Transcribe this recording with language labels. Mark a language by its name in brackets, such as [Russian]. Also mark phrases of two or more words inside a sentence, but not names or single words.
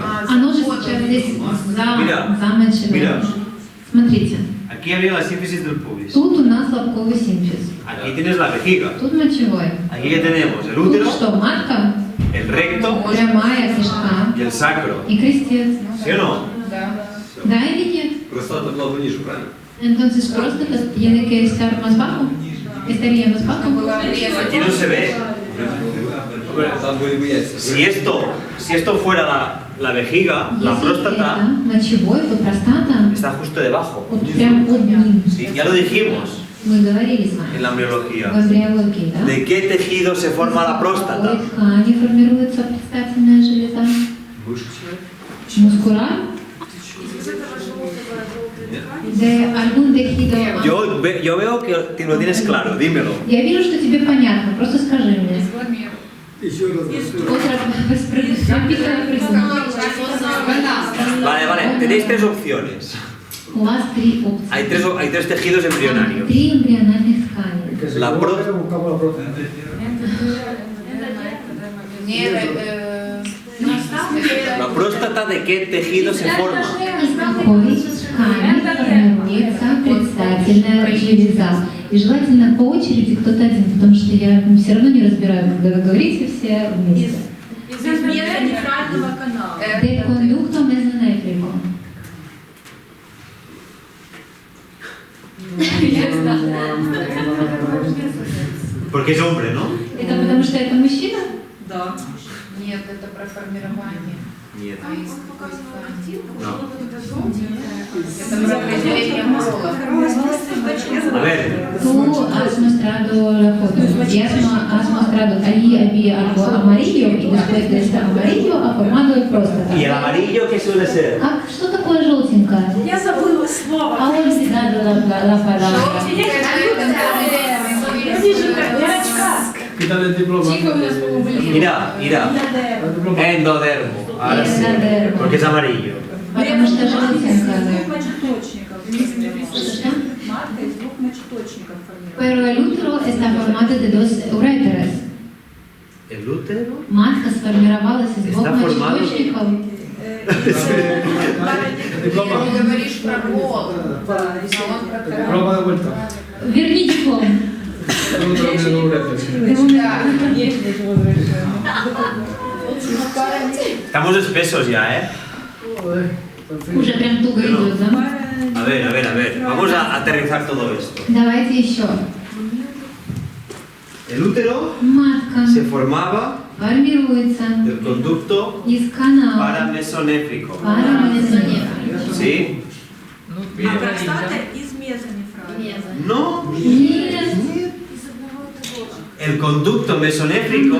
[Russian] оно же сейчас здесь [Spanish] Mira, [Russian] за мочевой. [Spanish] mira. [Russian] Смотрите, [Spanish] Aquí había la síntesis del pubis. [Russian] тут у нас лобковый симфиз, [Spanish] Aquí tienes la vejiga. [Russian] тут мочевой. [Spanish] Aquí que tenemos el [Russian] Тут [Spanish] útero, [Russian] что, матка, [Spanish] el recto [Russian] прямая кишка [Spanish] y el sacro. [Russian] и крестец. [Spanish] ¿Sí o no? [Russian] Да или нет? Простата была бы ниже, правильно? [Spanish] Entonces próstata tiene que estar más bajo. Estaría más bajo. Aquí no se ve. [Russian] Там были бы яйца. [Spanish] Si esto fuera la vejiga, la [Russian] Если [Spanish] próstata [Russian] это мочевой, то простата [Spanish] está justo debajo. [Russian] вот прям под ним. [Spanish] Sí, ya lo dijimos [Russian] Мы говорили с вами. [Spanish] en la [Russian] В [Spanish] embriología. [Russian] эмбриологии, да? [Spanish] ¿De qué tejido se forma la [Russian] Из [Spanish] próstata? [Russian] какой ткани формируется предстательная железа? Мышечная? [Spanish] Мускуlar? [Russian] Нет? [Spanish] De algún tejido. Yo veo que lo tienes claro, dímelo. [Russian] Я вижу, что тебе понятно, просто скажи мне. Еще раз. [Spanish] Otra Vale, vale, tenéis tres opciones. [Russian] У вас три опции. [Spanish] Hay tres tejidos embrionarios. [Russian] Три эмбриональных ткани. [Spanish] La pro- Buscamos la próstata. La próstata, ¿de qué tejido se forma? [Russian] Из какой ткани формируется предстательная железа. И желательно по очереди кто-то один, потому что я все равно не разбираю, когда вы говорите все вместе. Из нефрального канала. [Spanish] Del conducto mesonéfrico. Porque es hombre, ¿no? [Russian] Это потому что это мужчина? Да. Нет, это про формирование. Нет. [Spanish] No. No. [Russian] Это про определение пола. [Spanish] A ver, Tú has mostrado la foto y has mostrado ahí había algo amarillo y después de este amarillo ha formado el próstata. ¿y el amarillo qué suele ser? [Russian] Что такое желтенькое? Я забыла слово. [Spanish] А olvidado la palabra. Quítale el diploma. Mira, mira. Endodermo. Ahora sí. Endodermo. Porque es amarillo. Потому что желтенькое. [Russian] Матка из двух мочеточников формируется. [Spanish] Pero el útero está formado de dos uréteres. ¿El útero? [Russian] Матка сформировалась из двух [Spanish] Está formado. [Russian] мочеточников. Ты говоришь про пол. [Spanish] Prueba de vuelta. [Russian] Верни диплом. [Spanish] Estamos espesos ya, ¿eh? [Russian] Уже прям туго идет, да? [Spanish] A ver. Vamos a aterrizar todo esto. [Russian] Давайте еще. [Spanish] El útero [Russian] матка [Spanish] se formaba [Russian] формируется [Spanish] del conducto [Russian] из канала [Spanish] paramesonéfrico. [Russian] парамезонефрика. [Spanish] ¿Sí? [Russian] А простата из мезонефрального. [Spanish] No. [Russian] Нет, [Spanish] El conducto mesonéfrico